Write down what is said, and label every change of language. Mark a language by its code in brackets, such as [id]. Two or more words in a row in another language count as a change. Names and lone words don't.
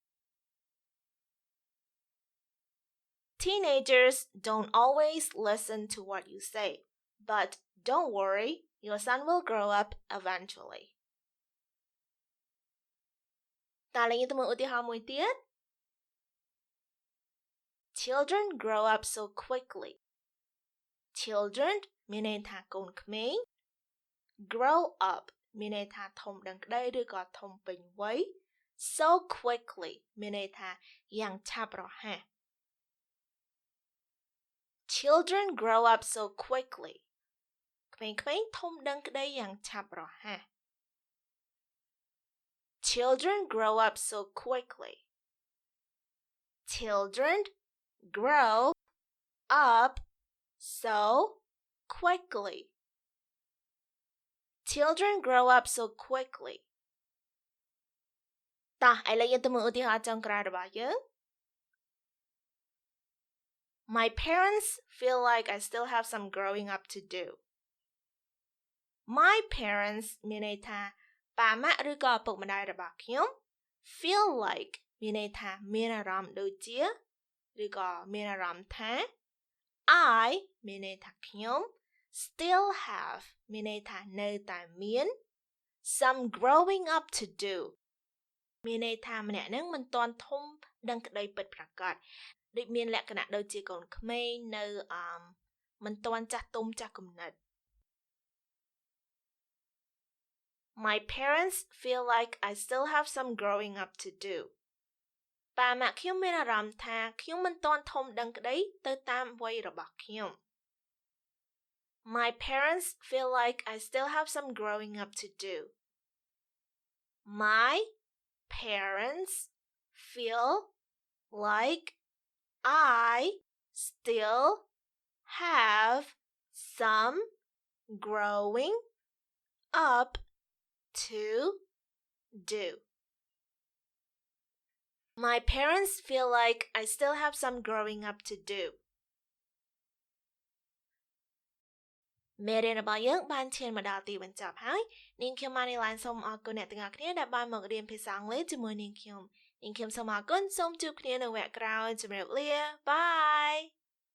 [en] Teenagers don't always listen to what you say, but don't worry, your son will grow up eventually. [km] តើយើងទៅមើលឧទាហរណ៍មួយទៀត [en] Children grow up so quickly. [km] Children មានន័យថាកូនក្មេង [en] grow up [km] មានន័យថាធំដឹងក្តីឬក៏ធំពេញវ័យ [en] so quickly [km] មានន័យថាយ៉ាងឆាប់រហ័ស [en] Children grow up so quickly [km] ក្មេងៗធំដឹងក្តីយ៉ាងឆាប់រហ័ស [en] Children grow up so quickly. Children grow up so quickly. Children grow up so quickly. [km] តោះឥឡូវយើងទៅមើលឧទាហរណ៍ចុងក្រោយរបស់យើង [en] My parents feel like I still have some growing up to do. My parents [km] មានន័យថាប៉ាម៉ាក់ឬក៏ឪពុកម្ដាយរបស់ខ្ញុំ [en] feel like [km] មានន័យថាមានអារម្មណ៍ដូចជា ឬក៏មានអារម្មណ៍ថា I មានន័យថាខ្ញុំ [en] still have [km] មានន័យថានៅតែមាន [en] some growing up to do [km] មានន័យថាម្នាក់នឹងមិនទាន់ធំដឹងក្តីពិតប្រាកដដូចមានលក្ខណៈដូចជាកូនក្មេងនៅមិនទាន់ចាស់ទុំចាស់គំនិត [en] My parents feel like I still have some growing up to do. [km] ប៉ាម៉ាក់ខ្ញុំមានអារម្មណ៍ថាខ្ញុំមិនទាន់ធំដឹងក្តីទៅតាមវ័យរបស់ខ្ញុំ [en] My parents feel like I still have some growing up to do. My parents feel like I still have some growing up to do. My parents feel like I still have some growing up to do. [km] មេរៀនរបស់យើងបានឈានមកដល់ទីបញ្ចប់ហើយនាងខ្ញុំបានឡានសូមអរគុណអ្នកទាំងអស់គ្នាដែលបានមករៀនភាសាអង់គ្លេសជាមួយនាងខ្ញុំសូមអរគុណសូមជួបគ្នានៅវគ្គក្រោយជម្រាបលាបាយ